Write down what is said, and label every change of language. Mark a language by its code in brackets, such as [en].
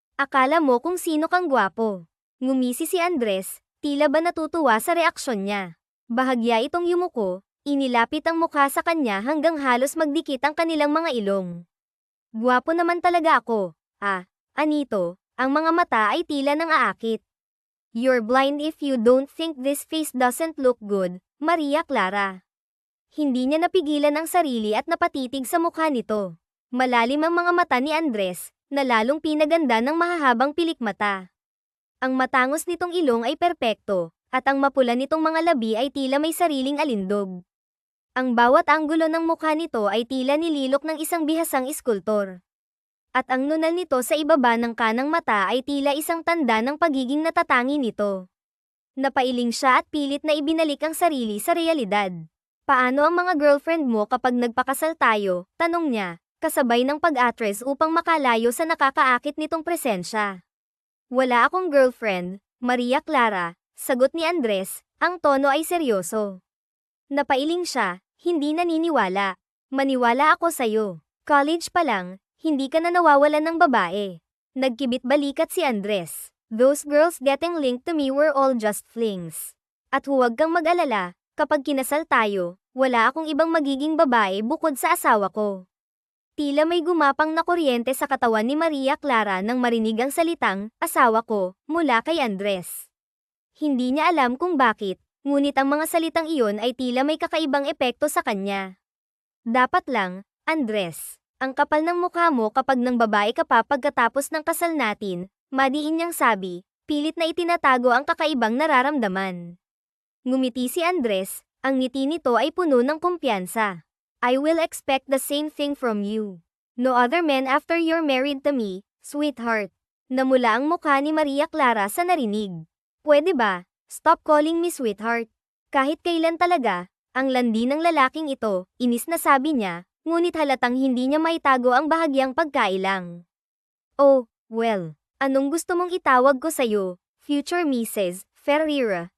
[tl] Akala mo kung sino kang gwapo. Ngumisi si Andres, tila ba natutuwa sa reaksyon niya. Bahagya itong yumuko, inilapit ang mukha sa kanya hanggang halos magdikit ang kanilang mga ilong. Gwapo naman talaga ako. Anito, ang mga mata ay tila nang aakit. [en] You're blind if you don't think this face doesn't look good, Maria Clara. [tl] Hindi niya napigilan ang sarili at napatitig sa mukha nito. Malalim ang mga mata ni Andres, na lalong pinaganda ng mahahabang pilikmata. Ang matangos nitong ilong ay perpekto, at ang mapula nitong mga labi ay tila may sariling alindog. Ang bawat anggulo ng mukha nito ay tila nililok ng isang bihasang iskultor. At ang nunal nito sa ibaba ng kanang mata ay tila isang tanda ng pagiging natatangi nito. Napailing siya at pilit na ibinalik ang sarili sa realidad. Paano ang mga girlfriend mo kapag nagpakasal tayo? Tanong niya, kasabay ng pag-atres upang makalayo sa nakakaakit nitong presensya. Wala akong girlfriend, Maria Clara, sagot ni Andres, ang tono ay seryoso. Napailing siya, hindi naniniwala. Maniwala ako sa'yo. College pa lang, hindi ka na nawawalan ng babae. Nagkibit balikat si Andres. [en] Those girls getting linked to me were all just flings. [tl] At huwag kang mag-alala, kapag kinasal tayo, wala akong ibang magiging babae bukod sa asawa ko. Tila may gumapang na kuryente sa katawan ni Maria Clara nang marinig ang salitang, asawa ko, mula kay Andres. Hindi niya alam kung bakit, ngunit ang mga salitang iyon ay tila may kakaibang epekto sa kanya. Dapat lang, Andres. Ang kapal ng mukha mo kapag nang babae ka pa pagkatapos ng kasal natin, madiin niyang sabi, pilit na itinatago ang kakaibang nararamdaman. Ngumiti si Andres, ang ngiti nito ay puno ng kumpiyansa. [en] I will expect the same thing from you. No other man after you're married to me, sweetheart. [tl] Namula ang mukha ni Maria Clara sa narinig. Pwede ba? [en] Stop calling me sweetheart. [tl] Kahit kailan talaga, ang landi ng lalaking ito, inis na sabi niya, ngunit halatang hindi niya maitago ang bahagyang pagkailang. Oh, well, anong gusto mong itawag ko sa'yo, future Mrs. Ferreira?